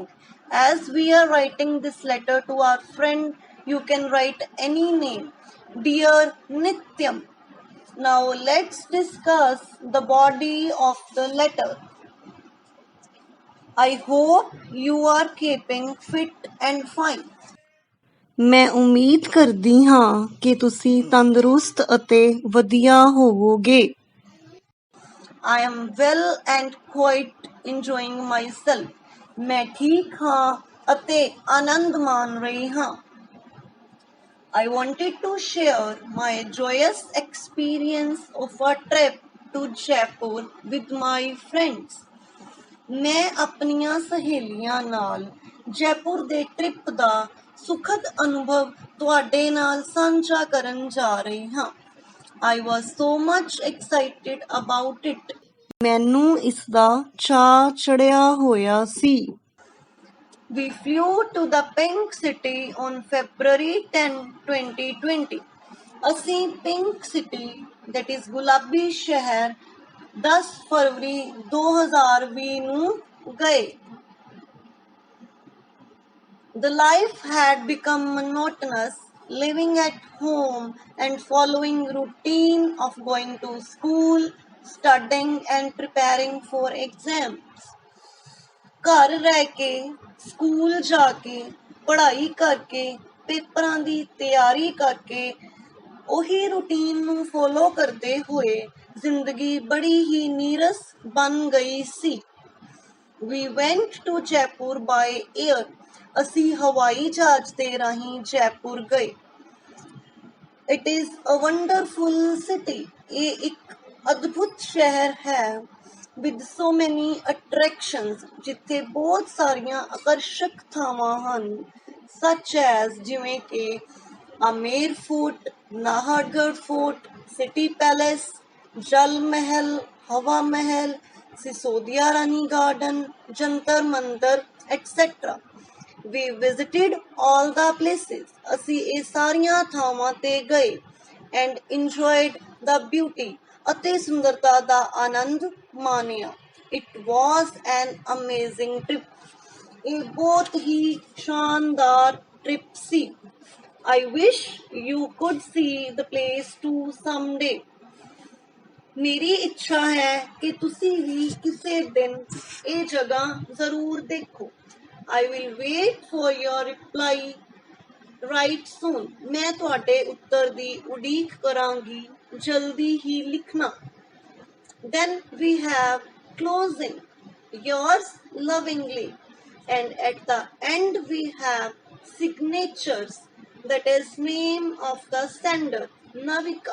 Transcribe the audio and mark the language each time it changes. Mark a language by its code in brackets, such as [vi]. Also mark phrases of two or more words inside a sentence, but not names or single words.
[en] As we are writing this letter to our friend, you can write any name. Dear Nityam. Now let's discuss the body of the letter. I hope you are keeping fit and fine. [pa] ਮੈਂ ਉਮੀਦ ਕਰਦੀ ਹਾਂ ਕਿ ਤੁਸੀਂ ਤੰਦਰੁਸਤ ਅਤੇ ਵਧੀਆ ਹੋਵੋਗੇ. [en] I am well and quite enjoying myself. [pa] ਮੈਂ ਠੀਕ ਹਾਂ ਅਤੇ ਆਨੰਦ ਮਾਣ ਰਹੀ ਹਾਂ. [en] I wanted to share my joyous experience of a trip to Jaipur with my friends. [pa] ਮੈਂ ਆਪਣੀਆਂ ਸਹੇਲੀਆਂ ਨਾਲ ਜੈਪੁਰ ਦੇ ਟ੍ਰਿਪ ਦਾ ਸੁਖਦ ਅਨੁਭਵ ਤੁਹਾਡੇ ਨਾਲ ਸਾਂਝਾ ਕਰਨ ਜਾ ਰਹੀ ਹਾਂ. [en] I was so much excited about it. [pa] ਮੈਨੂੰ ਇਸ ਦਾ ਚਾਅ ਚੜਿਆ ਹੋਇਆ ਸੀ. [en] We flew to the Pink City on February 10, 2020. [pa] ਅਸੀਂ ਪਿੰਕ ਸਿਟੀ, [en] that is [pa] ਗੁਲਾਬੀ ਸ਼ਹਿਰ, 10 ਫਰਵਰੀ 2020 ਨੂੰ ਗਏ. [en] The life had become monotonous, living at home and following routine of going to school, studying and preparing for exams. [pa] ਘਰ ਰਹਿ ਕੇ, ਸਕੂਲ ਜਾ ਕੇ, ਪੜ੍ਹਾਈ ਕਰਕੇ, ਪੇਪਰਾਂ ਦੀ ਤਿਆਰੀ ਕਰਕੇ, ਉਹੀ ਰੂਟੀਨ ਨੂੰ ਫੋਲੋ ਕਰਦੇ ਹੋਏ ਜ਼ਿੰਦਗੀ ਬੜੀ ਹੀ ਨੀਰਸ ਬਣ ਗਈ ਸੀ. [en] We went to Jaipur by air. [pa] ਅਸੀਂ ਹਵਾਈ ਜਹਾਜ਼ ਦੇ ਰਾਹੀਂ ਜੈਪੁਰ ਗਏ। [en] It is a wonderful city. [pa] ਇਹ ਇੱਕ ਅਦਭੁਤ ਸ਼ਹਿਰ ਹੈ [en] with so many attractions, [pa] ਜਿੱਥੇ ਬਹੁਤ ਸਾਰੀਆਂ ਆਕਰਸ਼ਕ ਥਾਵਾਂ ਹਨ [en] such as [pa] ਜਿਵੇਂ ਕਿ ਆਮੇਰ ਫੋਰਟ, ਨਾਹਰਗੜ੍ਹ ਫੋਰਟ, ਸਿਟੀ ਪੈਲੇਸ, ਜਲ ਮਹਿਲ, ਹਵਾ ਮਹਿਲ, ਸਿਸੋਦੀਆ ਰਾਣੀ ਗਾਰਡਨ, ਜੰਤਰ ਮੰਤਰ etc. [en] We visited all the places. [pa] ਅਸੀਂ ਇਹ ਸਾਰੀਆਂ ਥਾਵਾਂ ਤੇ ਗਏ [en] and enjoyed the beauty [pa] ਅਤੇ ਸੁੰਦਰਤਾ ਦਾ ਆਨੰਦ ਮਾਣਿਆ। [en] It was an amazing trip. [pa] ਇਹ ਬਹੁਤ ਹੀ ਸ਼ਾਨਦਾਰ ਟ੍ਰਿਪ ਸੀ। [en] I wish you could see the place too someday. [pa] ਮੇਰੀ ਇੱਛਾ ਹੈ ਕਿ ਤੁਸੀਂ ਵੀ ਕਿਸੇ ਦਿਨ ਇਹ ਜਗ੍ਹਾ ਜ਼ਰੂਰ ਦੇਖੋ। [en] I will wait for your reply right soon. [pa] ਮੈਂ ਤੁਹਾਡੇ ਉੱਤਰ ਦੀ ਉਡੀਕ ਕਰਾਂਗੀ, ਜਲਦੀ ਹੀ ਲਿਖਣਾ। [en] Then we have closing. Yours lovingly. And at the end we have signatures, that is name of the sender, Navika.